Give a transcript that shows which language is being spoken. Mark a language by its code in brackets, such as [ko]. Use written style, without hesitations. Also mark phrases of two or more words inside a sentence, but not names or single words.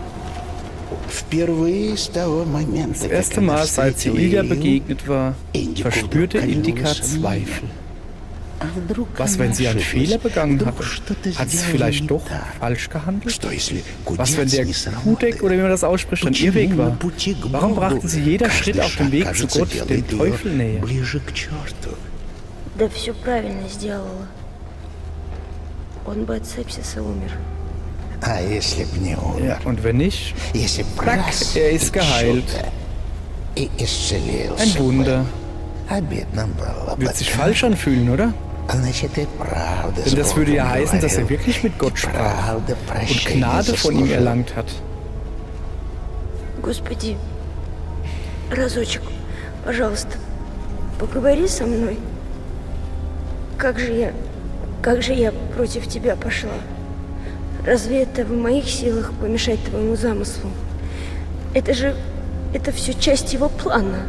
[de] Das erste Mal, seit sie Ilya begegnet war, verspürte Indika Zweifel. Was, wenn sie einen Fehler begangen hatte? Hat sie vielleicht doch falsch gehandelt? Was, wenn der Kudek, oder wie man das ausspricht, ein Irrweg war? Warum brachte sie jeder Schritt auf dem Weg zu Gott den Teufel näher? [ru] Да все правильно сделала. Он бы от сепсиса умер. [de] Ja, und wenn nicht? Zack, er ist geheilt. Ein Wunder. Wird sich falsch anfühlen, oder? Denn das würde ja heißen, dass er wirklich mit Gott sprach und Gnade von ihm erlangt hat. [ru] Господи, разочек, пожалуйста, поговори со мной. Как же я против тебя пошла? Разве это в моих силах помешать твоему замыслу? Это все часть его плана.